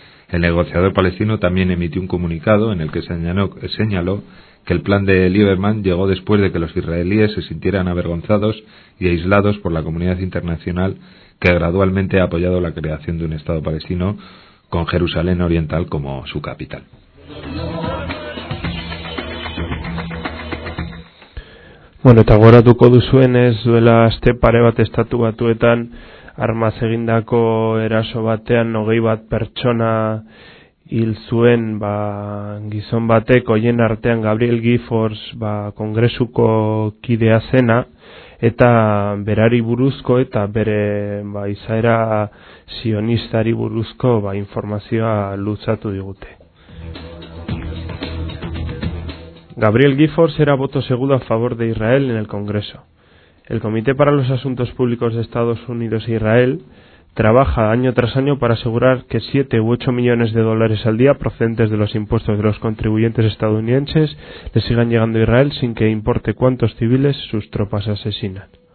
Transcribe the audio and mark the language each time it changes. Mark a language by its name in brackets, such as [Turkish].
[Spanish] El negociador palestino también emitió un comunicado en el que señaló que el plan de Lieberman llegó después de que los israelíes se sintieran avergonzados y aislados por la comunidad internacional, que gradualmente ha apoyado la creación de un Estado palestino con Jerusalén Oriental como su capital. [Basque] Bueno, eta gogoratuko duzuenez, duela aste pare bat Estatu Batuetan armaz egindako eraso batean 21 pertsona hil zuen, ba, gizon batek, hoien artean Gabriel Giffords, ba, kongresuko kidea zena, eta berari buruzko eta bere, ba, izaera sionistari buruzko, ba, informazioa luzatu digute. [Spanish] Gabriel Giffords era voto seguro a favor de Israel en el Congreso. El Comité para los Asuntos Públicos de Estados Unidos e Israel trabaja año tras año para asegurar que 7 u 8 millones de dólares al día procedentes de los impuestos de los contribuyentes estadounidenses le sigan llegando a Israel sin que importe cuántos civiles sus tropas asesinan.